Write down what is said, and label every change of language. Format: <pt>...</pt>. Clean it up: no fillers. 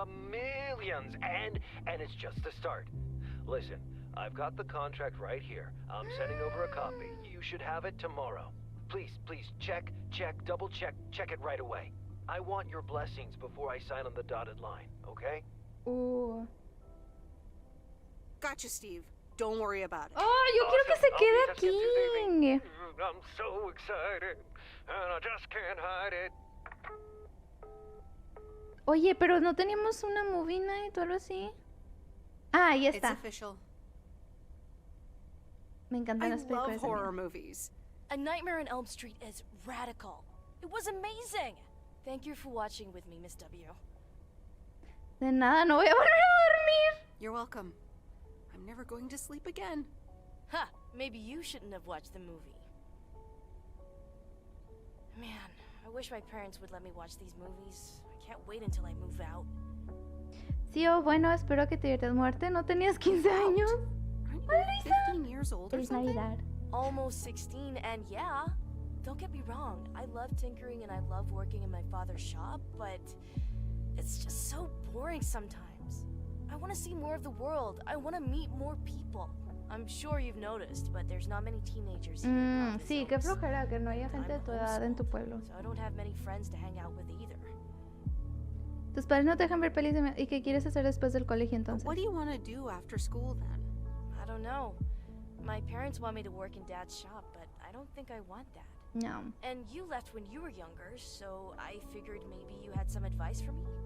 <en>Millions, and it's just the start. Listen, I've got the contract right here. I'm sending over a copy. You should have it tomorrow. Please, check, double check it right away. I want your blessings before I sign on the dotted line, okay? Gotcha, Steve. Don't worry about it.</en> <es>Oh, yo quiero que se quede aquí.</es> <en>I'm so excited, and I just can't hide it.</en> <es>Oye, pero no teníamos una</es> <en>movie night</en> <es>o algo así. Ah, ahí</es> <en>It's</en> <es>está.</es> <en>official.</en> <es>Me encantan</es> <en>I</en> <es>las películas.</es> <en>love horror movies. A Nightmare on Elm Street is radical. It was amazing. Thank you for watching with me, Miss W.</en> <es>De nada, no voy a volver a dormir.</es> <en>You're welcome. I'm never going to sleep again. Ha! Maybe you shouldn't have watched the movie. Man, I wish my parents would let me watch these movies. I can't wait until I move out.</en> <es>Sí, bueno, espero que te diviertas. Muerte, ¿no tenías 15 años?</es> <en>Aren't you 15 years old or</en> <es>Feliz</es> <en>something?</en> <es>Navidad.</es> <en>Almost 16, and yeah, don't get me wrong, I love tinkering and I love working in my father's shop, but it's just so boring sometimes. I want to see more of the world. I want to meet more people. I'm sure you've noticed, but there's not many teenagers here.</en> <es>Sí, qué flojera que no haya gente de tu edad en tu pueblo.</es> <en>So I don't have many friends to hang out with either.</en> <es>Tus padres no te dejan ver pelis ¿y qué quieres hacer después del colegio entonces?</es> <en>What do you want to do after school then? I don't know. My parents want me to work in Dad's shop, but I don't think I want that. No. And you left when you were younger, so I figured maybe you had some advice for me?</en>